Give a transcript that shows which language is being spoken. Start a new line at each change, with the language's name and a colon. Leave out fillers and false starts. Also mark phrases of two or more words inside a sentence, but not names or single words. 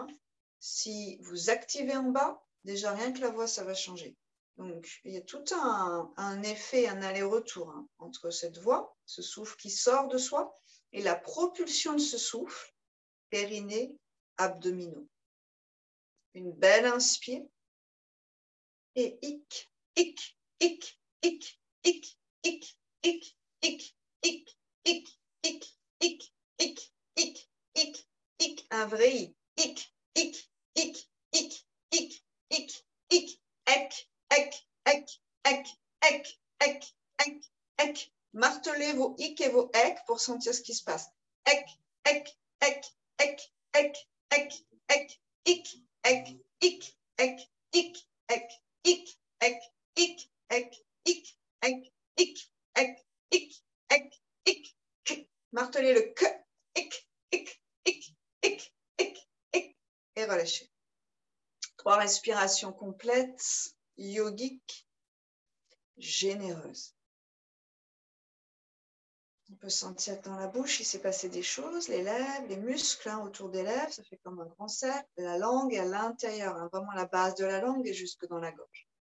French: Si vous activez en bas, déjà rien que la voix, ça va changer. Donc, il y a tout un effet, un aller-retour hein, entre cette voix, ce souffle qui sort de soi, et la propulsion de ce souffle, périnée, abdominaux. Une belle inspire. Et hic, hic, hic, hic, hic, hic, hic, hic, hic, hic, hic, hic, hic, hic, hic, hic, un vrai hic, hic, hic, hic, hic, hic, hic, hic, ec, ec, ec, ec, ec, ec, ec, ec. Martelez vos hic et vos ec pour sentir ce qui se passe. Ec, ec, ec, ec, ec, ec, ec, hic, ec, hic, ec, hic, ec, hic, ec, hic, ec, hic, ec, hic, ec, hic, ec, hic, hic. Martelez le que, hic, hic, hic, hic, hic, hic, et relâchez. 3 respirations complètes, yogiques, généreuses. On peut sentir que dans la bouche, il s'est passé des choses, les lèvres, les muscles hein, autour des lèvres, ça fait comme un grand cercle. La langue est à l'intérieur, hein, vraiment la base de la langue et jusque dans la gorge.